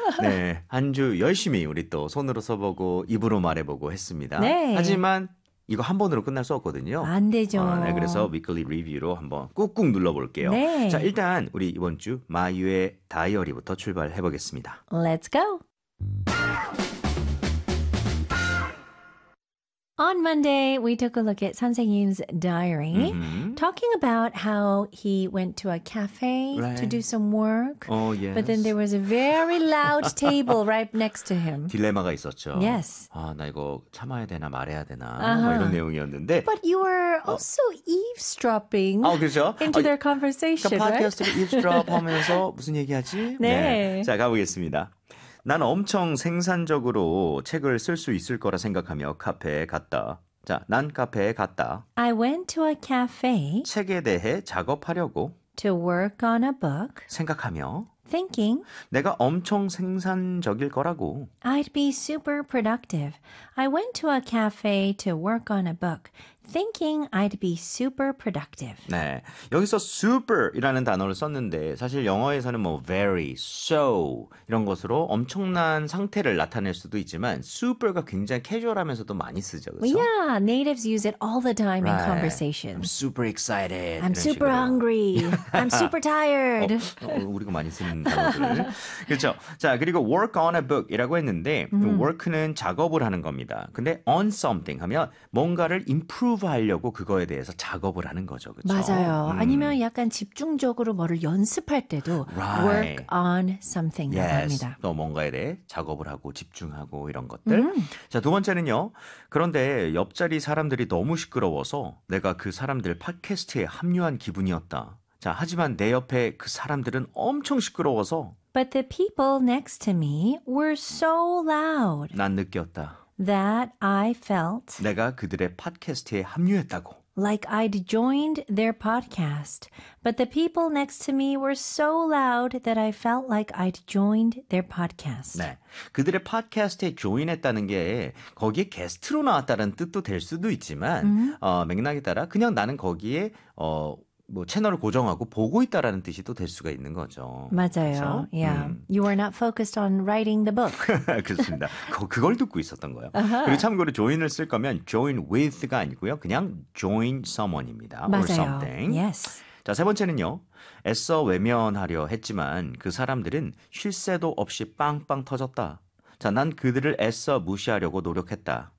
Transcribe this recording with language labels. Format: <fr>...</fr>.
<ko>네, 한 주 열심히 우리 또 손으로 써보고 입으로 말해보고 했습니다. 네. 하지만 이거 한 번으로 끝날 수 없거든요. 안 되죠. 아, 네, 그래서</ko> <en>weekly review</en> <ko>로 한번 꾹꾹 눌러볼게요. 네. 자, 일단 우리 이번 주 마유의 다이어리부터 출발해보겠습니다.</ko> <en>Let's go. On Monday, we took a look at 선생님's diary, talking about how he went to a cafe right. to do some work. Oh, yes. But then there was a very loud table right next to him.</en> <ko>딜레마가 있었죠.</ko> <en>Yes.</en> <ko>아, 나 이거 참아야 되나 말해야 되나 뭐 이런 내용이었는데.</ko> <en>But you were also eavesdropping into their conversation,</en> <ko>그러니까</ko> <en>right?</en> <ko>팟캐스트를 eavesdrop하면서 무슨 얘기하지? 네. 네. 자, 가보겠습니다. 난 엄청 생산적으로 책을 쓸 수 있을 거라 생각하며 카페에 갔다. 자, 난 카페에 갔다.</ko> <en>I went to a cafe.</en> <ko>책에 대해 작업하려고.</ko> <en>To work on a book.</en> <ko>생각하며.</ko> <en>Thinking.</en> <ko>내가 엄청 생산적일 거라고.</ko> <en>I'd be super productive. I went to a cafe to work on a book. Thinking I'd be super productive.</en> <ko>네. 여기서 super이라는 단어를 썼는데 사실 영어에서는 뭐 very, so 이런 것으로 엄청난 상태를 나타낼 수도 있지만 super가 굉장히 캐주얼하면서도 많이 쓰죠. 그렇죠?</ko> <en>Yeah, natives use it all the time right. in conversation. I'm super excited. I'm super hungry. I'm super tired.</en> <ko>우리가 많이 쓰는 단어들. 그렇죠. 자, 그리고</ko> <en>work on a book</en> <ko>이라고 했는데 work는 작업을 하는 겁니다. 근데 on something 하면 뭔가를 improve 하려고 그거에 대해서 작업을 하는 거죠. 그렇죠? 맞아요. 아니면 약간 집중적으로 뭐를 연습할 때도</ko> <en>right. work on something</en> <ko>말합니다.</ko> <en>Yes.</en> <ko>또 뭔가에 대해 작업을 하고 집중하고 이런 것들. 자, 두 번째는요. 그런데 옆자리 사람들이 너무 시끄러워서 내가 그 사람들 팟캐스트에 합류한 기분이었다. 자, 하지만 내 옆에 그 사람들은 엄청 시끄러워서</ko> <en>But the people next to me were so loud.</en> <ko>난 느꼈다.</ko> <en>That I felt</en> <ko>내가 그들의 팟캐스트에 합류했다고</ko> <en>Like I'd joined their podcast. But the people next to me were so loud that I felt like I'd joined their podcast.</en> <ko>네. 그들의 팟캐스트에 조인했다는 게 거기에 게스트로 나왔다는 뜻도 될 수도 있지만 맥락에 따라 그냥 나는 거기에 뭐 채널을 고정하고 보고 있다라는 뜻이 또 될 수가 있는 거죠. 맞아요. 그렇죠? Yeah.</ko> <en>You were not focused on writing the book.</en> <ko>그렇습니다. 그걸 듣고 있었던 거예요. Uh-huh. 그리고 참고로 join을 쓸 거면</ko> <en>join with</en> <ko>가 아니고요. 그냥</ko> <en>join someone</en> <ko>입니다. 맞아요.</ko> <en>Or something. Yes.</en> <ko>자, 세 번째는요. 애써 외면하려 했지만 그 사람들은 쉴 새도 없이 빵빵 터졌다. 자, 난 그들을 애써 무시하려고 노력했다.</ko>